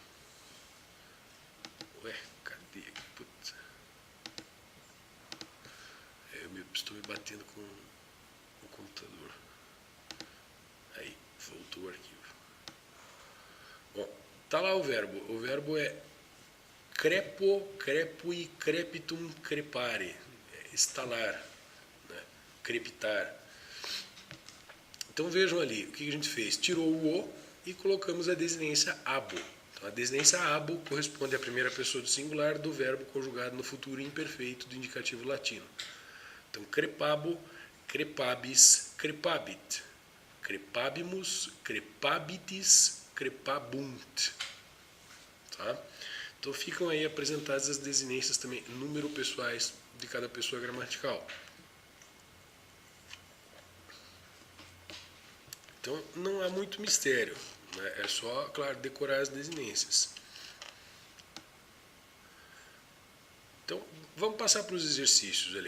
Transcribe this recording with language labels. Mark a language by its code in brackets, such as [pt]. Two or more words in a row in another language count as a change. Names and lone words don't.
[pt] Ué, cadê aqui? Putz. Estou me batendo com o computador. Aí, voltou o arquivo. Bom, tá lá o verbo. O verbo é [la] crepo, crepui, crepitum, crepare. [pt] Estalar, né? Crepitar. Então vejam ali, o que a gente fez? Tirou o e colocamos a desinência abo. Então, a desinência abo corresponde à primeira pessoa do singular do verbo conjugado no futuro imperfeito do indicativo latino. Então, [la] crepabo, crepabis, crepabit. Crepabimus, crepabitis, crepabunt. [pt] Tá? Então ficam aí apresentadas as desinências também número pessoais de cada pessoa gramatical. Então não há muito mistério, né? É só, claro, decorar as desinências. Então vamos passar para os exercícios ali.